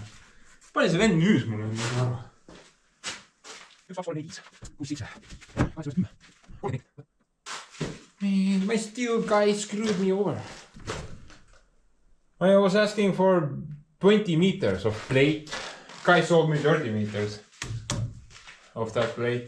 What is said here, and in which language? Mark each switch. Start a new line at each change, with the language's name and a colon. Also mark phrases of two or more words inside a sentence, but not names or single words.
Estonian: Palju see vend müüs mulle, ma ei aru. 1, 2, 3, 4, 5, 6, 7, 8, 9, 10.
English: Man, my steel guy screwed me over. I was asking for 20 meters of plate. Guy sold me 30 meters of that plate.